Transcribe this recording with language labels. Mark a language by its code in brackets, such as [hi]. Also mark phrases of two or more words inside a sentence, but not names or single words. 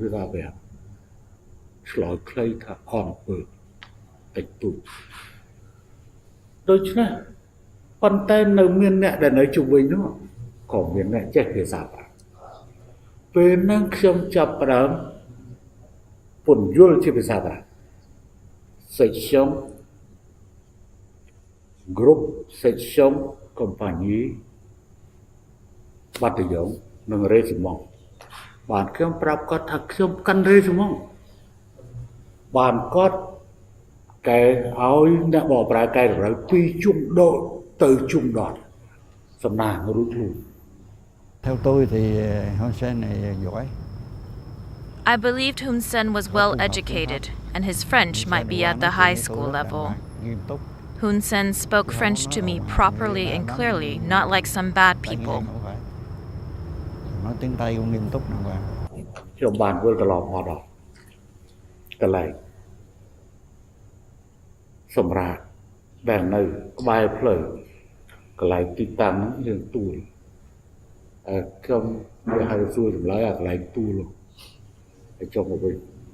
[km] តើអ្នកចេះនិយាយភាសាបារាំងឆ្លើយខ្លីថាអន់ពើតិចតួចដូច្នេះប៉ុន្តែនៅមានអ្នកដែលនៅជុំវិញនោះក៏មានអ្នកចេះភាសាបារាំងពេលហ្នឹងខ្ញុំចាប់ផ្ដើមពន្យល់ជាភាសាបារាំង section [fr] group section compagnie [km] បាតាយ៉ុងនិង régiment បានខ្ញុំប្រាប់គាត់ថាខ្ញុំកាន់ régiment បានគាត់កែឲ្យអ្នកបកប្រែកែតម្រូវពីជុំដកទៅជុំដកសំណាងរួចខ្លួន [vi] Theo tôi thì Hun Sen này giỏi. [en] I believed Hun Sen was well educated, and his French might be at the high school level. Hun Sen spoke French to me properly and clearly, not like some bad people. [vi] Nói tiếng Tây cũng nghiêm túc nè bà. [km] ខ្ញុំបានវិលត្រឡប់មកដល់កន្លែងសម្រាប់ដែលនៅក្បែរផ្លូវកន្លែងទីតាំងយើងទួល ខ្ញុំវាហៅសួរចម្លើយអាកន្លែងទួលហើយចុះមកវិញ